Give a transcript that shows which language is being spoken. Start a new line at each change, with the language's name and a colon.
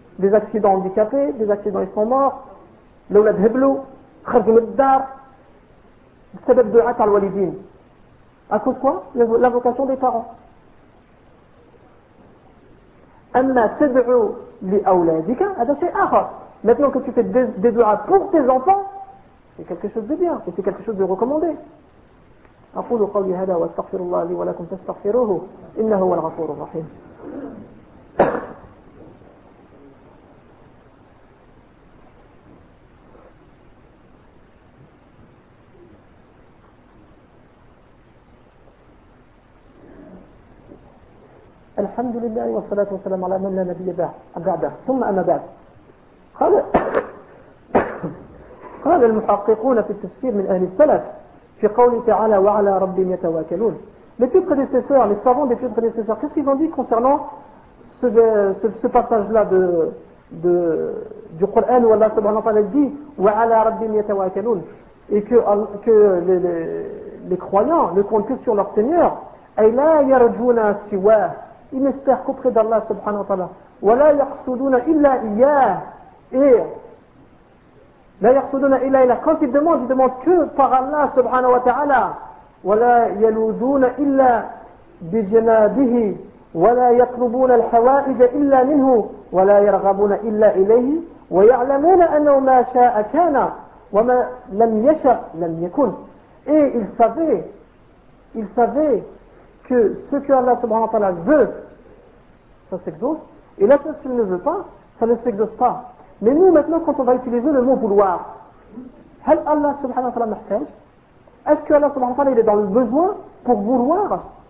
French: Des accidents handicapés, des accidents ils sont morts,
Arabic: l'aulad heblou, kharzim al-dar, sabab du'at al-walidin.
French: À cause quoi? L'invocation des parents.
Arabic: Amma tad'u li-awladika, hada shay akhar.
French: Maintenant que tu fais des doigts pour tes enfants, c'est quelque chose de bien, et c'est quelque chose de recommandé.
Arabic: أقول قولي هذا واستغفر الله لي ولكم فاستغفروه إنه هو الغفور الرحيم. الحمد لله والصلاة والسلام على من لا نبي بعده. ثم أما بعد، قال المحققون في التفسير من أهل السلف في قول تعالى وعلى رب يتوكلون.
French: Les plus prédécesseurs, les savants des plus prédécesseurs, qu'est-ce qu'ils ont dit concernant ce passage-là du Coran où Allah subhanahu wa ta'ala dit
Arabic: وعلى رب يتوكلون
French: et que les croyants ne comptent que sur leur Seigneur.
Arabic: أي لا يرجون سواه.
French: Ils n'espèrent qu'auprès d'Allah subhanahu wa ta'ala.
Arabic: ولا يقصدون إلا إياه. لا يقصدون إلا إلا
French: quand ils demandent, ils demandent que par Allah subhanahu wa ta'ala.
Arabic: ولا يلوذون إلا بجنابه ولا يطلبون الحوائج إلا منه ولا يرغبون إلا إليه ويعلمون أنه ما شاء كان وما لم يشأ لم يكن.
French: Et ils savaient que ce que Allah subhanahu wa ta'ala veut, ça s'exauce. Et là, ce qu'il ne veut pas, ça ne s'exauce pas. Mais nous, maintenant, quand on va utiliser le mot vouloir,
Arabic: hal Allah subhanahu wa ta'ala mahtaj?
French: Est-ce que Allah subhanahu wa ta'ala il est dans le besoin pour vouloir?